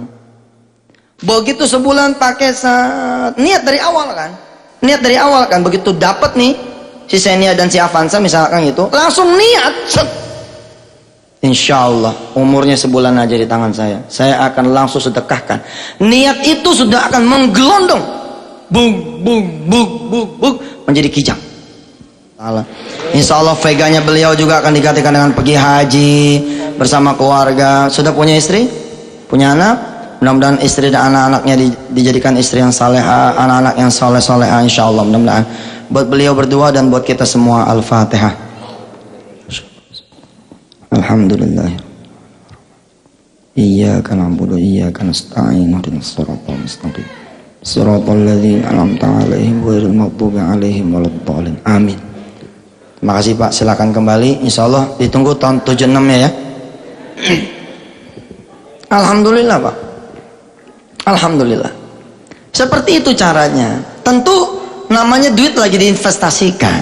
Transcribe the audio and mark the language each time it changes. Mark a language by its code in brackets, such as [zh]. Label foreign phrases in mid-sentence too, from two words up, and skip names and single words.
[id] Begitu sebulan pakai niat dari awal kan. Niat dari awal kan, begitu dapat nih si Xenia dan si Avanza misalkan gitu, langsung niat. [ar] إن شاء الله [id] umurnya sebulan aja di tangan saya akan langsung sedekahkan. Niat itu sudah akan menggelondong, bug bug bug bug bug, menjadi kijang. [ar] إن شاء الله [id] veganya beliau juga akan digantikan dengan pergi haji bersama keluarga. Sudah punya istri, punya anak, mudah-mudahan istri dan anak-anaknya dijadikan istri yang saleha, anak-anak yang soleh-soleha, [ar] إن شاء الله. [id] Mudah-mudahan buat beliau berdua dan buat kita semua. Al-Fatihah. Alhamdulillah. [ar] إياك نعبد وإياك نستعين. اهدنا الصراط المستقيم صراط الذين أنعمت عليهم غير المغضوب عليهم ولا الضالين. [id] Amin. Terima kasih Pak, silakan kembali. Insyaallah ditunggu tahun 76 ya. Alhamdulillah Pak. Alhamdulillah. Seperti itu caranya. Tentu namanya duit lagi diinvestasikan.